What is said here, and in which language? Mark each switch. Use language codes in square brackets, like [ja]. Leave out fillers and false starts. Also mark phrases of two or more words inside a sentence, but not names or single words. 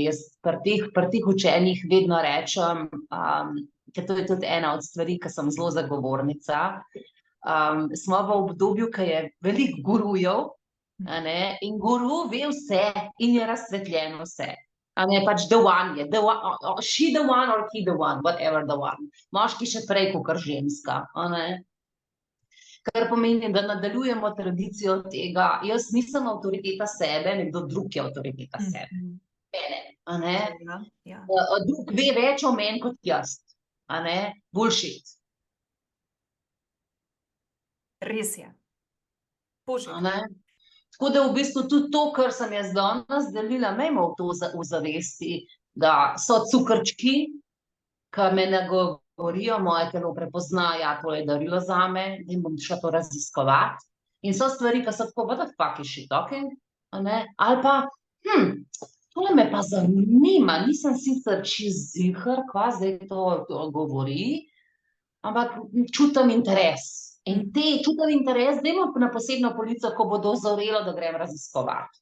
[sl] Jaz pri teh učenjih vedno rečem, ker to je tudi ena od stvari, ki sem zelo zagovornica, smo v obdobju, ki je veliko gurujev, in guru ve vse in je razsvetljeno vse. [en] Pač the one je, she the one or he the one, whatever the one. [sl] Moški še prej kakor ženska. Kar pomeni, da nadaljujemo tradicijo tega, jaz nisem avtoriteta sebe, nekdo drug je avtoriteta sebe. Mene. Drug ve več o meni kot jaz. Bullshit. Res je. Božje. Tako da v bistvu tudi to, kar sem jaz danes delila, imejmo to v zavesti, da so cukrčki, ki me nagovorijo, moje telo prepozna, ja, to je darilo zame, in bom šla to raziskovati. In so stvari, ki so tako, [en] what the fuck is she talking? [sl] Ali pa, tole me pa zanima, nisem sicer čisto ziher, kva zdaj to govori, ampak čutim interes. In čutim interes, dajmo na posebno polico, ko bo dozorelo, da grem raziskovati.